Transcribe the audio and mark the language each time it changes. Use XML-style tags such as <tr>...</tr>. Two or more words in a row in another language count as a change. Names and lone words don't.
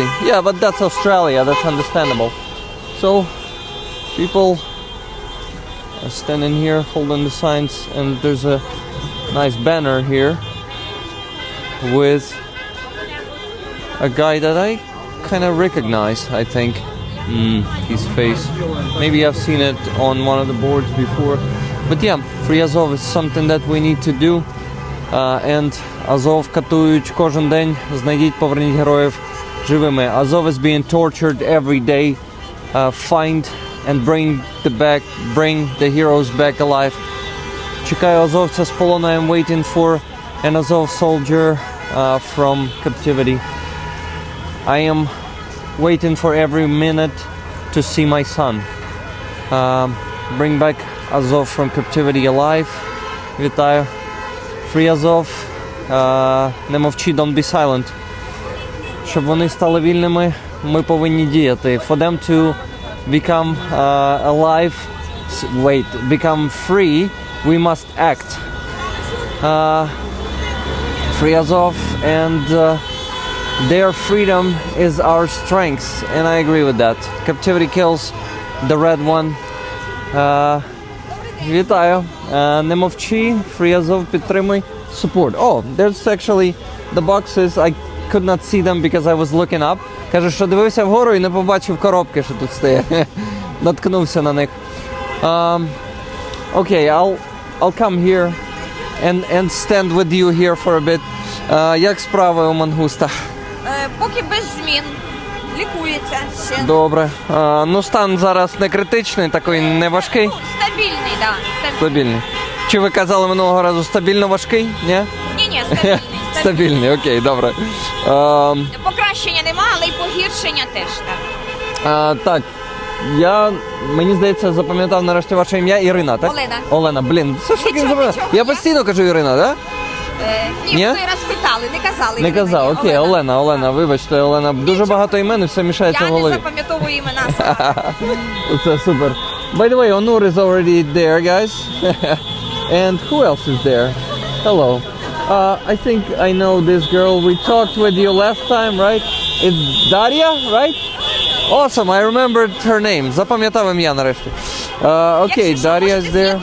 <en>Yeah, but that's Australia, that's understandable. So people are standing here holding the signs, and there's a nice banner here with a guy that I kind of recognize, I think. His face. Maybe I've seen it on one of the boards before. But yeah, Free Azov is something that we need to do.</en> <uk>And Azov катують кожен день. Знайдіть, поверніть героїв живими.</uk> <en>Azov is being tortured every day. Find and bring the heroes back alive.</en> <uk>Чекаю азовця з полону.</uk> <en>I'm waiting for an Azov soldier from captivity. I am waiting for every minute to see my son. Bring back Azov from captivity alive.</en> <uk>Вітаю. Free Azov. Не мовчи,</uk> <en>don't be silent.</en> <uk>Щоб вони стали вільними, ми повинні діяти.</uk> <en>For them to become alive, become free, we must act. Free Azov, and their freedom is our strength, and I agree with that. Captivity kills the red one.</en> <uk>Вітаю. Не мовчи, Free Azov, підтримуй.</uk> <en>Support. Oh, there's actually the boxes. I could not see them because I was looking up.</en> <uk>Каже, що дивився вгору і не побачив коробки, що тут стоять. Наткнувся на них.</uk> <en>Okay, I'll come here and stand with you here for a bit.</en> <uk>Як справи у Мангуста? Поки без змін. Лікується ще. Добре. Ну, стан зараз не критичний, такий не важкий? Стабільний, так. Да, стабільний. Чи ви казали минулого разу стабільно важкий? Ні? Ні, стабільний. Стабільний, окей, добре. Покращення нема, але й погіршення теж, так. Так, мені здається, запам'ятав нарешті ваше ім'я. Ірина, так? Олена. Олена, блін, все ж таки запам'ятав. Я постійно кажу Ірина, так? Ні, ви раз питали, не казали. Не казав, окей, Олена, вибачте, Олена, дуже багато імен і все мішається в голові. Я не запам'ятовую імена сама. Це супер.</uk> <en>By the way, Onur is already there, guys. And who else is there? Hello. I think I know this girl. We talked with you last time, right? It's Daria, right? Awesome, I remembered her name.</en> <uk>Запам'ятав ім'я нарешті. Окей, Дар'я</uk> <en>is there.</en>